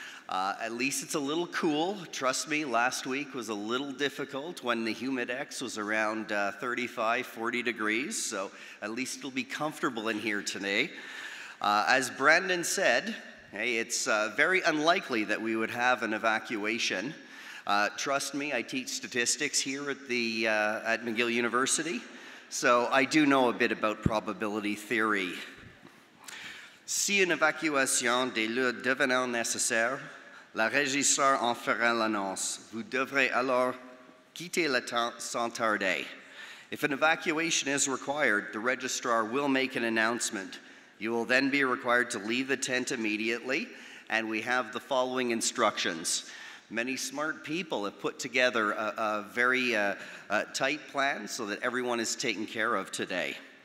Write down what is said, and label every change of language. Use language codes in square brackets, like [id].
[en] At least it's a little cool. Trust me, last week was a little difficult when the humidex was around 35, 40 degrees, so at least it'll be comfortable in here today. As Brandon said, it's very unlikely that we would have an evacuation. Trust me, I teach statistics here at McGill University, so I do know a bit about probability theory. [fr] Si une évacuation des lieux devenant nécessaire, la régisseur en fera l'annonce. Vous devrez alors quitter le temps sans tarder. [en] If an evacuation is required, the registrar will make an announcement. You will then be required to leave the tent immediately, and we have the following instructions. Many smart people have put together a very tight plan so that everyone is taken care of today.